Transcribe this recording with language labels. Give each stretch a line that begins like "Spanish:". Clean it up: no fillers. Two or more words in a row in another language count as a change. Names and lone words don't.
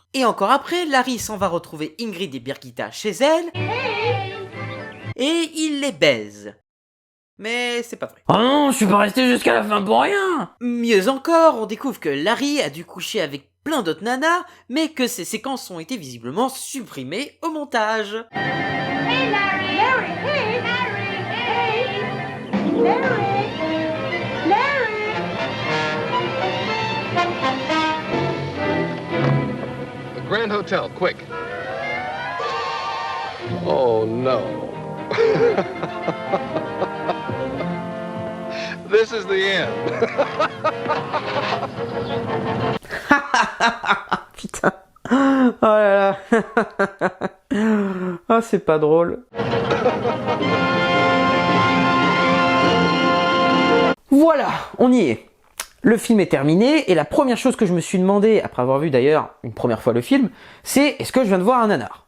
French: Et encore après, Larry s'en va retrouver Ingrid et Birgitta chez elle. Et il les baise. Mais c'est pas vrai. Oh non, je suis pas resté jusqu'à la fin pour rien. Mieux encore, on découvre que Larry a dû coucher avec plein d'autres nanas, mais que ces séquences ont été visiblement supprimées au montage.
English: Hey, Larry. Larry. Hey, Larry. Hey. Larry. Larry. The Grand Hotel, quick. Oh, no. This is the end.
French: Putain. Oh là là. Ah, c'est pas drôle. Voilà, on y est. Le film est terminé, et la première chose que je me suis demandé, après avoir vu d'ailleurs une première fois le film, c'est est-ce que je viens de voir un nanar?